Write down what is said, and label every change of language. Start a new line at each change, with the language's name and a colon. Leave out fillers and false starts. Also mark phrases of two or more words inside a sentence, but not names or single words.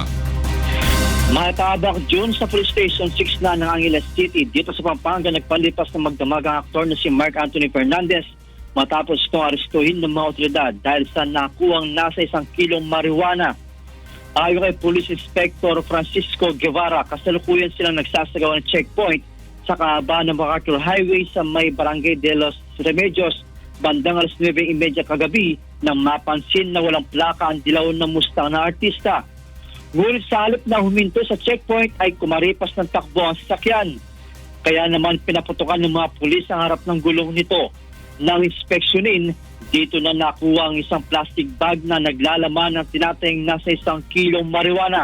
Filipino: Matabak June sa Police Station 6 na ng Angeles City dito sa Pampanga nagpalipas ng magdamagang aktor na si Mark Anthony Fernandez matapos itong arestuhin ng mga otoridad dahil sa nakuwang nasa 1 kilong marijuana. Ayon kay Police Inspector Francisco Guevara, kasalukuyan silang nagsasagawa ng checkpoint sa kahabaan ng MacArthur Highway sa may Barangay de los Remedios bandang 9:30 kagabi nang mapansin na walang plaka ang dilaw na Mustang na artista. Ngunit sa halip na huminto sa checkpoint ay kumaripas ng takbo ang sasakyan. Kaya naman pinaputukan ng mga pulis ang harap ng gulong nito. Nang inspeksyonin, dito na nakuha ang isang
English: plastic bag
Filipino: na naglalaman ng tinatayang nasa 1 kilong marijuana.